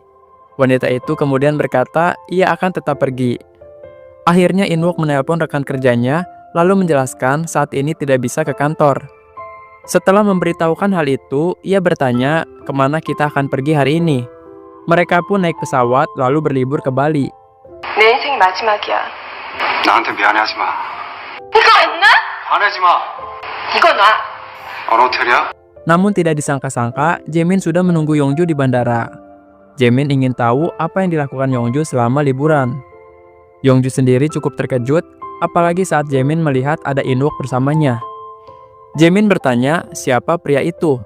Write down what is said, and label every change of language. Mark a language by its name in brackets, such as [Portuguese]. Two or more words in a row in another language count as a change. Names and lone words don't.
[Indonesian] Wanita itu kemudian berkata ia akan tetap pergi. Akhirnya In-wook menelpon rekan kerjanya lalu menjelaskan saat ini tidak bisa ke kantor. Setelah memberitahukan hal itu, ia bertanya kemana kita akan pergi hari ini. Mereka pun naik pesawat lalu berlibur ke Bali. [Korean] 내 인생이 마지막이야. 나한테 미안해하지 마. 이거 안 나? 화내지 마. 이거 놔. 어느 호텔이야? [Indonesian] Namun tidak disangka-sangka, Jaemin sudah menunggu Yoongju di bandara. Jaemin ingin tahu apa yang dilakukan Yoongju selama liburan. Yoongju sendiri cukup terkejut, apalagi saat Jaemin melihat ada In-wook bersamanya. Jaemin bertanya, siapa pria itu?